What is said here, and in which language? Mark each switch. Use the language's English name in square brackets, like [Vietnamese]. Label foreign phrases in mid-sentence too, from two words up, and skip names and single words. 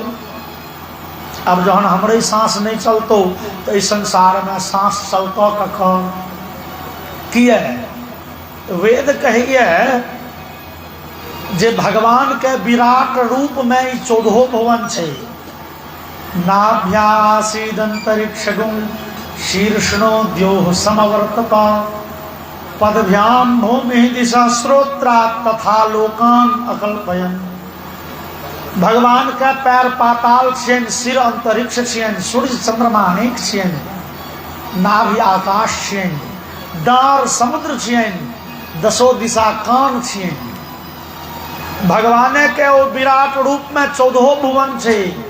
[Maithili] अब जहन हमरे सांस नहीं चलतो तो इस संसार में सांस चलतो कखन? किए वेद कहिए जे भगवान के विराट रूप में 14 भुवन छे। [Sanskrit] नाभ्यासीदंतरिक्षगुं शीर्षणो द्योः समवर्तत पदभ्याम भूमि दिशा श्रोत्रा तथा लोकान अकल्पयन। [Maithili] भगवान का पैर पाताल छियन, सिर अंतरिक्ष छियन, सूर्य चंद्रमा अनेक छियन, नाभि आकाश छियन, डार समुद्र छियन, 10 दिशा कान छियन। भगवान के वो विराट रूप में 14 भुवन छे।